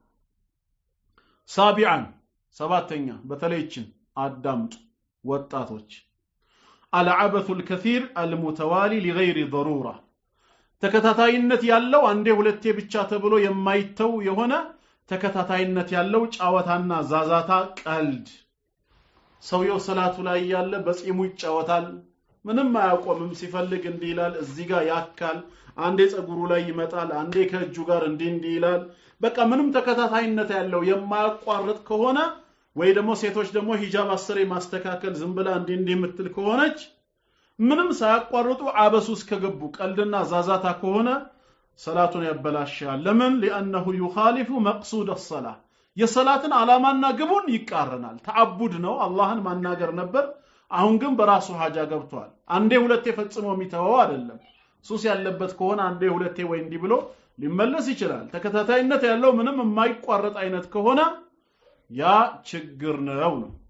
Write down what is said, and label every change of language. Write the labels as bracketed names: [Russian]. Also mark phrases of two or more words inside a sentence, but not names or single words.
[Amharic] ሳቢዓን ሰባተኛ በተለይችን አዳምጡ ወጣቶች [Arabic] العبث الكثير المتوالي لغير ضروره [Amharic] ተከታታይነት ያለው አንዴ ሁለቴ ብቻ ተብሎ የማይተው የሆነ ተከታታይነት ያለው ጫዋታና ዛዛታ ቀልድ ሰውየው ሰላቱ ላይ ያለ በጺሙ ይጫወታል ምንም አያቆምም ሲፈልግ እንዲህ ይላል እዚህ ጋር ያካል አንዴ ጸጉሩ ላይ ይመጣል አንዴ ከእጁ ጋር እንዲህ ይላል በቃ ምንም ተከታታይነት ያለው የማያቋርጥ ከሆነ ወይ ደግሞ ሴቶች ደግሞ ሂጃብ አስሬ ማስተካከል ዝም ብላ እንዲህ የምትል ከሆነች ምንም ሳያቋርጡ አበሱስ ከገቡ ቀልድና ዛዛታ ከሆነ ሰላቱን ያበላሻል ለምን [Arabic] لانه يخالف مقصود الصلاه [Amharic] የሰላትን አላማና ግቡን ይቃረናል ተዓቡድ ነው አላህን ማናገር ነበር አሁን ግን በራሱ ሐጃ ገብቷል አንዴ ሁለቴ ፈጽሞ የሚተወው አይደለም ሱስ ያለበት ከሆነ አንዴ ሁለቴ ወይ እንዲህ ብሎ ሊመለስ ይችላል ተከታታይነት ያለው ምንም የማይቋረጥ አይነት ከሆነ ያ ችግር ነው